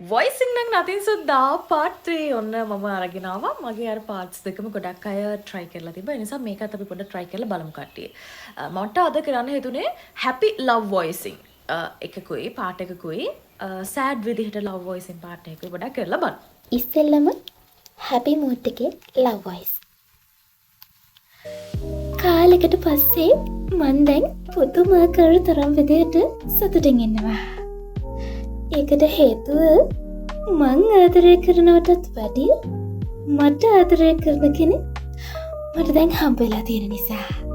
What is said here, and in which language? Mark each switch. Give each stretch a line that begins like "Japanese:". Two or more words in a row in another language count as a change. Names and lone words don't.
Sinhala: වොයිසින් නම් නතින් සුද්දා පාර්ට් 3 ඔන්න මම අරගෙන ආවා. මගේ අර පාර්ට්ස් දෙකම ගොඩක් අය try කරලා තිබ්බා. ඒ නිසා මේකත් අපි පොඩ්ඩක් try කරලා බලමු කට්ටිය. මට අද කරන්න හිතුනේ
English: happy love voicing
Sinhala: එකකුයි පාර්ට් එකකුයි sad විදිහට
English: love voicing
Sinhala: පාර්ට් එකකුයි පොඩ්ඩක් කරලා බලමු. ඉස්සෙල්ලම
English: happy mood
Sinhala: එකේ
English: love voice.
Sinhala: කාලෙකට පස්සේ මන් දැන් පුදුමාකාර තරම් විදිහට සතුටින් ඉන්නවා. ඒකට හේතුව මං ආදරය කරනවටත් වැඩිය මට ආදරය කරන කෙනෙක් මට දැන් හම්බෙලා තියෙන නිසා.